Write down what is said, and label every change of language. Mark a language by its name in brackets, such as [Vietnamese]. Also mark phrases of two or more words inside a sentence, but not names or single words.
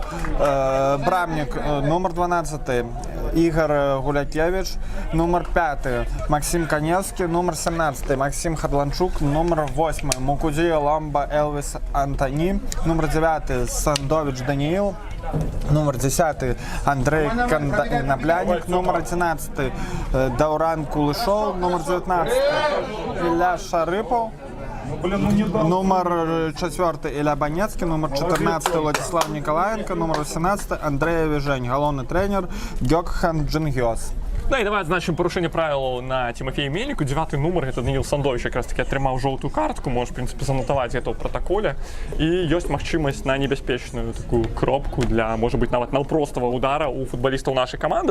[Belarusian] Брамнік нумар 12 Ігор Гулякевич, нумар 5 Максим Каневский, нумар 17 Максим Харланчук, нумар 8 Мукудзі Ламба Элвис Антоні, нумар 9 Сандович Даниил, номер 10 Андрей Конопляник, номер 11 Дауран Кулышов, номер 19 Ілля Шарипов, номер 4 Ілля Банецкий, номер 14 Владислав Николаенко, номер 18 Андрей Авіжень, галоўны тренер Гёкхан Джингёс. Да, і давай адзначым парушэнне правілаў на Тимофея Мельніку. 9-й нумар, гэта Даніл Сандович, якраз таки атрымаў жоўтую картку, можаш, [Russian] в принципе, [Belarusian] занатаваць гэта ў пратаколе. І ёсць магчымасць на небяспечную такую кропку для, можа быць, нават наўпростага удара у футбалістаў нашай каманды.